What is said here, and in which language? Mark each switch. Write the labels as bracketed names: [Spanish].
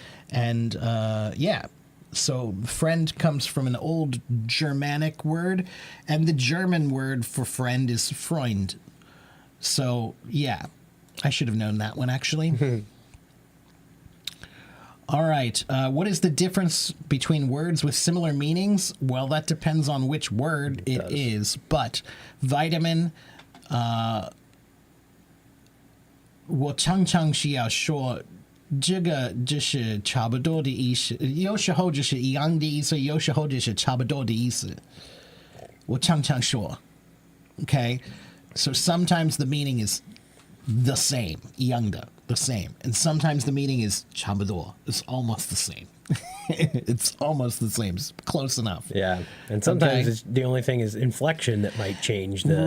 [English] And so friend comes from an old Germanic word, and the German word for friend is Freund. So, yeah, I should have known that one, actually. All right. What is the difference between words with similar meanings? Well, that depends on which word it is. [Chinese] But vitamin, 我常常是要说这个就是差不多的意思，有时候就是一样的意思，有时候就是差不多的意思。我常常说 Okay? [English] So sometimes the meaning is the same, [Chinese] 一样的, [English] the same. And sometimes the meaning is [Chinese] 差不多. [English] It's almost the same. It's almost the same. It's close enough. Yeah. And sometimes it's, the only thing is inflection that might change the,